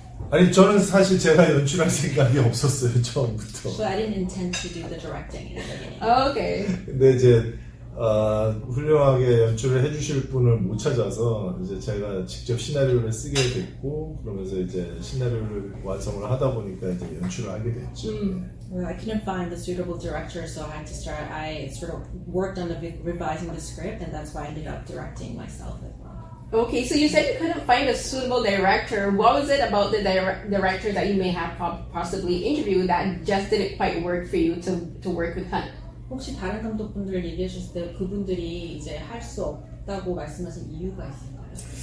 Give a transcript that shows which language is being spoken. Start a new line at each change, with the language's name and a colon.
Korean: 아니 저는 사실 제가 연출할 생각이 없었어요 처음부터.
English: So I didn't intend to do the directing in the beginning. Oh, okay.
Korean: 근데 이제 훌륭하게 연출을 해주실 분을 못 찾아서 이제 제가 직접 시나리오를 쓰게 됐고, 그러면서 이제 시나리오를 완성을 하다 보니까 이제 연출을 하게 됐죠.
English: Well, I couldn't find the suitable director, so I sort of worked on revising the script, and that's why I ended up directing myself as well. Okay, so you said you couldn't find a suitable director. What was it about the director that you may have possibly interviewed that just didn't quite work for you to work with Hunt?
Korean: 혹시 다른 감독분들 얘기해 주실 때 그분들이 이제 할 수 없다고 말씀하신 이유가 있을까요?